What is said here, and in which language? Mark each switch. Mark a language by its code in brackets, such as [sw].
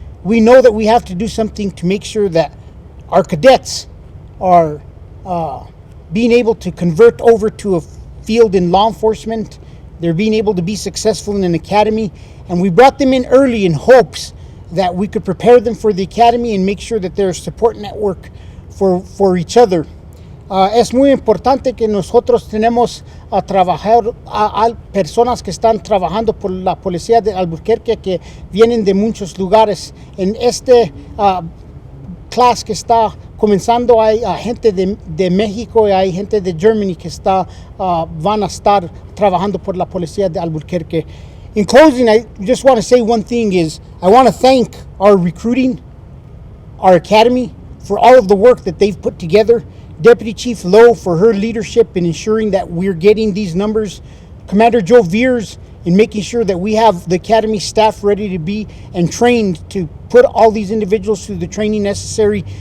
[en] We know that we have to do something to make sure that our cadets are being able to convert over to a field in law enforcement. They're being able to be successful in an academy, and we brought them in early in hopes that we could prepare them for the academy and make sure that they're a support network for each other. [es] Es muy importante que nosotros tenemos a trabajar a personas que están trabajando por la policía de Albuquerque que vienen de muchos lugares. En este clase que está comenzando hay gente de México y hay gente de Germany que van a estar trabajando por la policía de Albuquerque. [en] In closing, I just want to say one thing is I want to thank our recruiting, our academy, for all of the work that they've put together. Deputy Chief Lowe for her leadership in ensuring that we're getting these numbers. Commander Joe Veers in making sure that we have the academy staff ready to be and trained to put all these individuals through the training necessary.